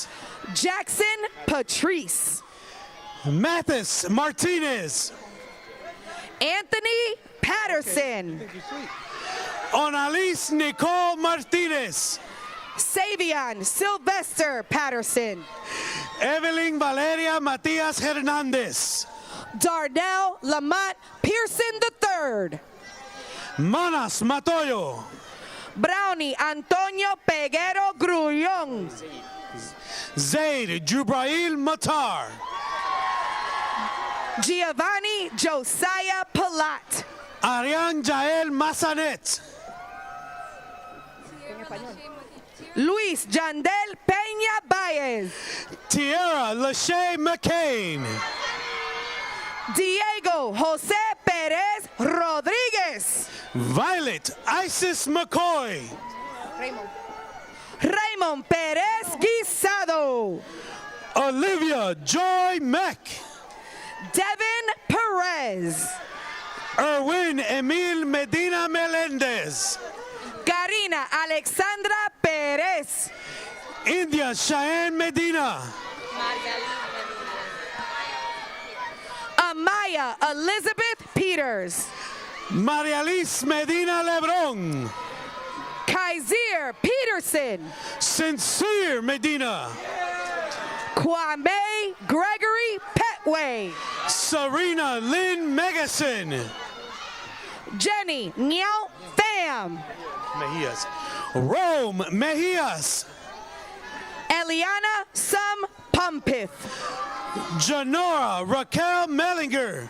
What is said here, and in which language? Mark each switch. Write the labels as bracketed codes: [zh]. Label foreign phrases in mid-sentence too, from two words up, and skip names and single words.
[en] Jackson Patrice. Mathis Martinez. Anthony Patterson. Onalis Nicole Martinez. Savion Sylvester Patterson. Evelyn Valeria Matias Hernandez. Darnell Lamont Pearson III. Manas Matoyo. Brownie Antonio Peguero Grullón. Zaid Jubrail Matar. Giovanni Josiah Palat. Ariane Jael Massanet. Luis Jandel Peña Baez. Tierra Lachey McCain. Diego Jose Perez Rodriguez. Violet Isis McCoy. Raymond Perez Guisado. Olivia Joy Meck. Devin Perez. Erwin Emil Medina Melendez. Karina Alexandra Perez. India Cheyenne Medina. Amaya Elizabeth Peters. Marialis Medina Lebron. Kaiser Peterson. Sincere Medina. Kwame Gregory Petway. Serena Lynn Megason. Jenny Nyao Pham. Mejias. Rome Mejias. Eliana Sum Pumpith. Janora Raquel Mellinger.